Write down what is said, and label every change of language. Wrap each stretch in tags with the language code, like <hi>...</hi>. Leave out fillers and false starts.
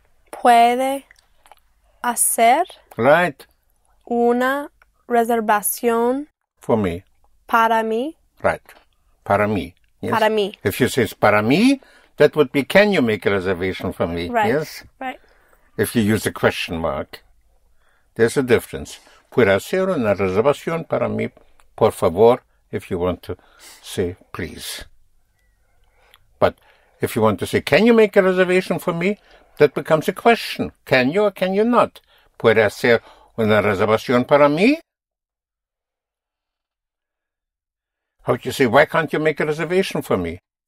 <es>Puede hacer</es> <en>Right.</en> <es>una reservación</es> <en>For me.</en> <es>para mí. Right. Para mí. Yes? Para mí.</es> <en>If you say para mí, that would be, can you make a reservation for me? Right. Yes? Right. If you use a question mark. There's a difference.</en> <es>Puede hacer una reservación para mí, por favor,</es> <en>if you want to say please. But if you want to say, can you make a reservation for me? That becomes a question. Can you or can you not?</en> <es>¿Puede hacer una reservación para mí?</es> <en>How would you say, why can't you make a reservation for me?</en>